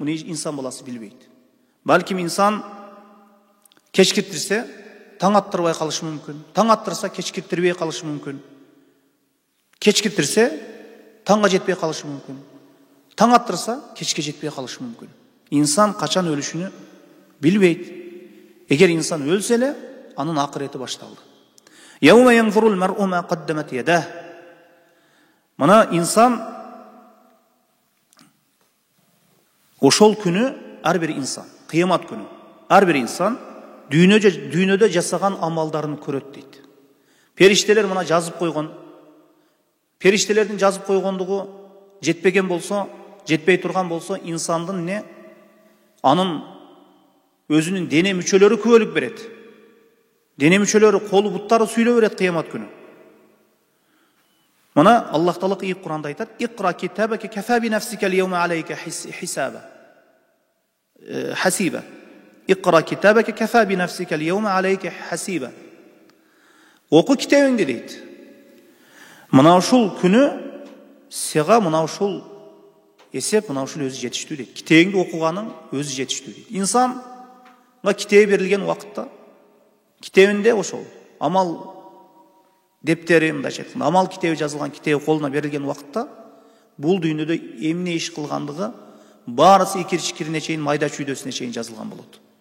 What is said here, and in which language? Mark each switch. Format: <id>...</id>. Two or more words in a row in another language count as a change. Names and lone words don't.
<ky>Муну инсан баласы билбейт. Балким инсан кечкиртирсе таң аттырбай калышы мүмкүн. Таң аттырса кечкиртирбей калышы мүмкүн. Кечкиртирсе таңга жетпей калышы мүмкүн. Таң аттырса кечке жетпей калышы мүмкүн. Инсан качан өлүшүнү билбейт. Эгер инсан өлсө эле, анын акырети башталды.</ky> <ar>يوم ينظر المرء ما قدمت يداه.</ar> <ky>Мына инсан ошол күнү ар бир инсан, кыямат күнү ар бир инсан дүйнөдө жасаган амалдарын көрөт дейт. Периштелер мына жазып койгон. Периштелердин жазып койгондугу жетпеген болсо, жетпей турган болсо, инсандын не? Анын өзүнүн дене мүчөлөрү күбөлүк берет. Дене мүчөлөрү, колу, буттары сүйлөп берет кыямат күнү. Мына Аллах Таала Кур'анда айтат:</ky> <ar>"اقرأ كتابك كفى بنفسك اليوم عليك حسابا." حسيبا اقرأ كتابك كفى بنفسك اليوم عليك حسيبا.</ar> <ky>Оку китебиңди дейт. Мына ушул күнү сага мына ушул эсеп, мына ушул өзү жетиштүү дейт. Китебиңди окуганың өзү жетиштүү дейт. Инсанга китеби берилген убакытта китебинде ошол амал дептери, мындайча айтканда, амал китеби жазылган китеби колуна берилген убакытта бул дүйнөдө эмне иш кылгандыгы баарысы икирчикирине чейин, майда чүйдөсүнө чейин жазылган болот.</ky>